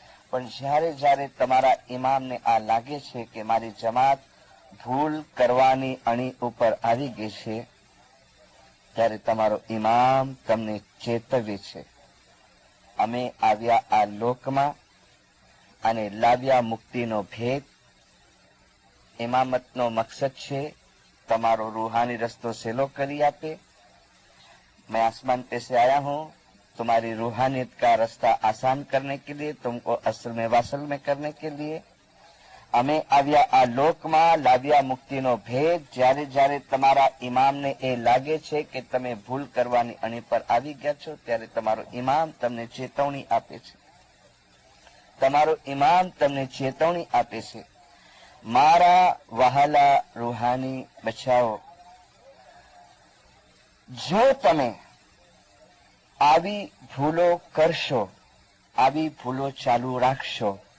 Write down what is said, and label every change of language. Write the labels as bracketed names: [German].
[Gujarati] પણ જ્યારે જ્યારે તમારા ઇમામને આ લાગે છે કે મારી જમાત ભૂલ કરવાની અણી ઉપર આવી ગઈ છે, ત્યારે તમારો ઇમામ તમને ચેતવે છે. અમે આવ્યા આ લોકમાં અને લાવ્યા મુક્તિનો ભેદ. ઇમામતનો મકસદ છે તમારો રૂહાની રસ્તો સહેલો કરી આપે. [Hindi] मैं आसमान पे से आया हूँ तुम्हारी रूहानियत का रास्ता आसान करने के लिए, तुमको असल में वासल में करने के लिए. [Gujarati] અમે આવ્યા આ લોકમાં, લાવ્યા મુક્તિનો ભેદ. જ્યારે જ્યારે તમારા ઇમામને એ લાગે છે કે તમે ભૂલ કરવાની અણી પર આવી ગયા છો, ત્યારે તમારો ઇમામ તમને ચેતવણી આપે છે, તમારો ઇમામ તમને ચેતવણી આપે છે. મારા વહાલા રૂહાની બચ્ચાઓ, જો તમે આવી ભૂલો કરશો, આવી ભૂલો ચાલુ રાખશો.